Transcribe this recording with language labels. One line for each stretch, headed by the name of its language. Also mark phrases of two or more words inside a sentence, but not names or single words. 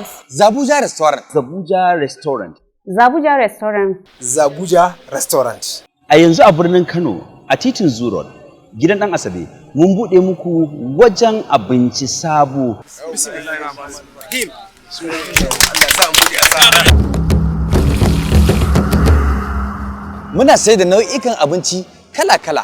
Hausa: Zabuja Restaurant. Zabuja Restaurant. Zabuja Restaurant. Zabuja Restaurant. A yanzu a birnin Kano, a titin Zoo gidan ɗan Asabe, mun buɗe muku wajen abinci sabo. Muna sai da nau'ikan abinci kala-kala.